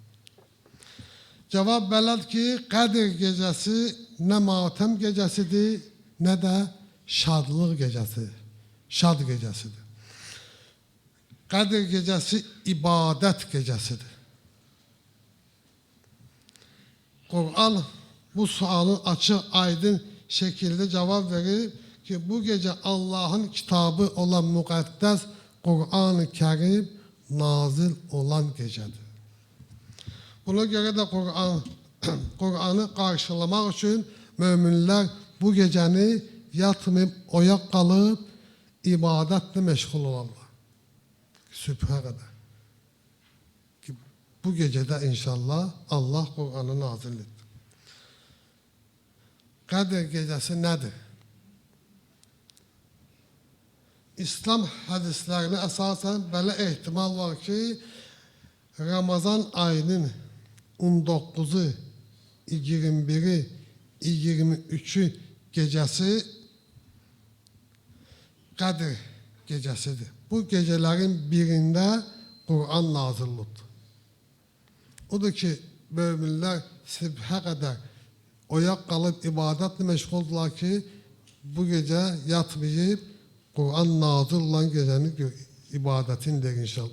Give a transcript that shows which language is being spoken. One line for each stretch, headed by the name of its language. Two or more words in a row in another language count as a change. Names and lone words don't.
Azerbaijani: Cavab belədir ki, Qədir gecəsi nə matəm gecəsidir, nə də şadlıq gecəsidir, şad gecəsidir. Qədir gecəsi ibadət gecəsidir. Kur'an bu sualın açıq, aydın
Turkish: şekilde cevap verir ki bu gece Allah'ın kitabı olan müqəddəs Kur'an-ı Kerim nazil olan gecedir. Buna göre de Kur'an'ı karşılamak için müminler bu geceni yatmayıp oyak kalıp ibadetle meşgul olanlar.
Azerbaijani: Sübhə qədər. Bu gecədə inşallah Allah Qur'anı nazil etdi. Qədir gecəsi nədir? İslam hədislərinə əsasən belə ehtimal var ki, Ramazan ayının 19'u, 21'i, 23'ü gecəsi Qədir gecəsidir.
Turkish: Bu gecelerin birinde Kur'an nazil oldu. Odur ki, müminler sübhə kadar oyak kalıp ibadetle meşguldular ki bu gece yatmayıp Kur'an nazil olan gecenin ibadetindir inşallah.